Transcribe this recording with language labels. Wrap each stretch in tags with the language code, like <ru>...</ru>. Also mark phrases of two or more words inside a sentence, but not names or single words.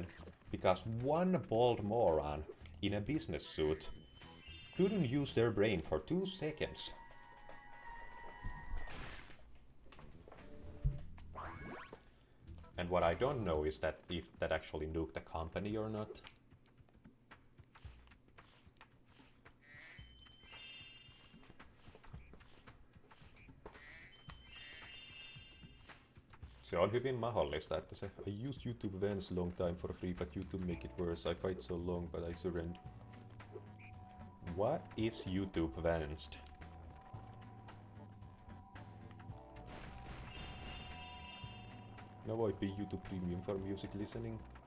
<en>Because one bald moron in a business suit couldn't use their brain for 2 seconds. And what I don't know is that if that actually nuked the company or not.</en> <fi>Se on hyvin mahdollista, että se</fi> <en>I used YouTube Vents long time for free, but YouTube make it worse. I fight so long, but I surrender. What is YouTube Vanced? Now I pay YouTube Premium for music listening.</en>